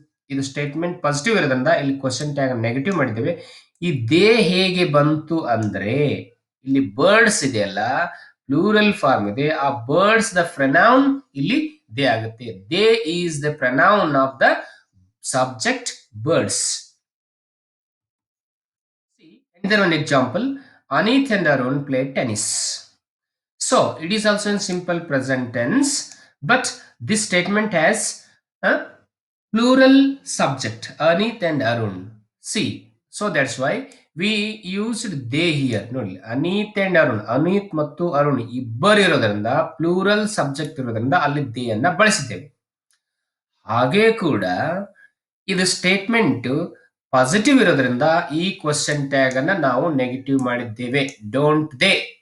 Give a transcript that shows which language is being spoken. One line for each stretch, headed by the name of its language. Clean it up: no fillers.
Kannada: ಇದು statement positive ಇರೋದ್ರಿಂದ ಇಲ್ಲಿ ಕ್ವಶನ್ ಟ್ಯಾಗ್ ನೆಗೆಟಿವ್ ಮಾಡಿದ್ದೇವೆ. ಈ ದೇ ಹೇಗೆ ಬಂತು ಅಂದ್ರೆ, ಇಲ್ಲಿ ಬರ್ಡ್ಸ್ ಇದೆಯಲ್ಲ, ಪ್ಲೂರಲ್ ಫಾರ್ಮ್ ಇದೆ, ಆ ಬರ್ಡ್ಸ್ ದ ಪ್ರನೌನ್ ಇಲ್ಲಿ ದೇ ಆಗುತ್ತೆ.
English: They is the pronoun of the subject birds. See, another one example, Anit and Arun played tennis. So it is also in simple present tense, but this statement has a plural subject, Anit and Arun. See, so that's why we used they here.
Kannada: Nodi, Anit and Arun, Anit ಮತ್ತು ಅರುಣ್ ಇಬ್ಬರು ಇರೋದ್ರಿಂದ plural subject ಇರೋದ್ರಿಂದ ಅಲ್ಲಿ they ಅನ್ನ ಬಳಸಿದ್ದೇವೆ. ಹಾಗೆ ಕೂಡ ಇದು ಸ್ಟೇಟ್ಮೆಂಟ್ ಪಾಸಿಟಿವ್ ಇರೋದ್ರಿಂದ ಈ ಕ್ವಶನ್ ಟ್ಯಾಗ್ ಅನ್ನ ನಾವು ನೆಗೆಟಿವ್ ಮಾಡಿದ್ದೇವೆ,
English: Don't they.